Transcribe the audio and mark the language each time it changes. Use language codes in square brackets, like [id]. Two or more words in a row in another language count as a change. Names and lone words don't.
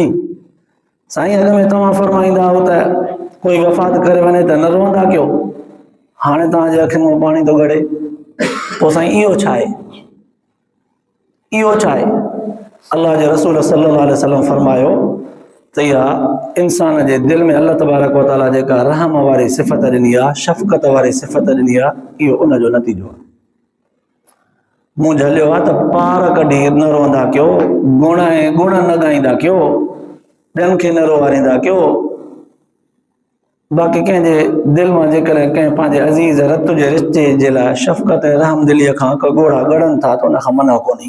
[sd] साईं अॻ में तव्हां फरमाईंदा हो त कोई वफ़ात करे वञे त न रोंदा कयो, हाणे तव्हांजे अखियुनि मां पाणी थो ॻड़े, पोइ साईं इहो छा आहे? इहो छा आहे? अल्लाह जे रसूल [ar] صلى الله عليه وسلم [sd] फरमायो त इहा इंसान जे दिलि में [ar] الله تبارك وتعالى [sd] जेका रहम वारी सिफ़त ॾिनी आहे, शफ़क़त वारी सिफ़त ॾिनी आहे, इहो उनजो नतीजो आहे। मूं झलियो आहे त पार कढी न रोंदा कयो, गुण ऐं गुण न ॻाईंदा कयो, ॿियनि खे न रोवारींदा कयो। बाक़ी कंहिंजे दिलि मां जेकॾहिं कंहिं पंहिंजे अज़ीज़ रत जे रिश्ते जे लाइ शफ़क़त ऐं रहम दिलीअ खां का ॻोढ़ा ॻड़नि था त उन खां मना कोन्हे।